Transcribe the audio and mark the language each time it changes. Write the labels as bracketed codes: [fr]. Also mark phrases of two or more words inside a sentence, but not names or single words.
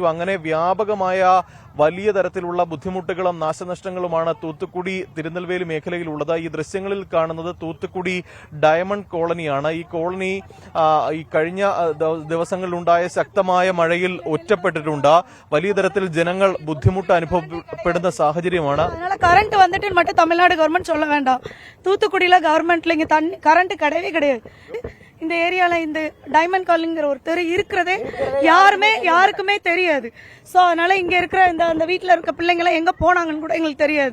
[ml] അങ്ങനെ വ്യാപകമായ വലിയ തരത്തിലുള്ള ബുദ്ധിമുട്ടുകളും നാശനഷ്ടങ്ങളുമാണ് തൂത്തുക്കുടി തിരുനെൽവേലി മേഖലയിലുള്ളത്. ഈ ദൃശ്യങ്ങളിൽ കാണുന്നത് തൂത്തുക്കുടി ഡയമണ്ട് കോളനിയാണ്. ഈ കോളനി ഈ കഴിഞ്ഞ ദിവസങ്ങളിലുണ്ടായ ശക്തമായ മഴയിൽ ഒറ്റപ്പെട്ടിട്ടുണ്ട്. വലിയ തരത്തിൽ ജനങ്ങൾ ബുദ്ധിമുട്ട് അനുഭവപ്പെടുന്ന സാഹചര്യമാണ്. [ta] கரண்ட் வந்துட்டு மட்டும் தமிழ்நாடு கவர்மெண்ட் சொல்ல வேண்டாம். தூத்துக்குடியில கவர்மெண்ட்ல இங்க கரண்ட் கிடையவே கிடையாது. இந்த ஏரியால இந்த டைமண்ட் காலனிங்கிற ஒரு தெரு இருக்கிறதே யாருக்குமே தெரியாது. சோ அதனால இங்க இருக்கிற அந்த வீட்டுல இருக்க பிள்ளைங்க எங்க போனாங்கன்னு கூட எங்களுக்கு தெரியாது.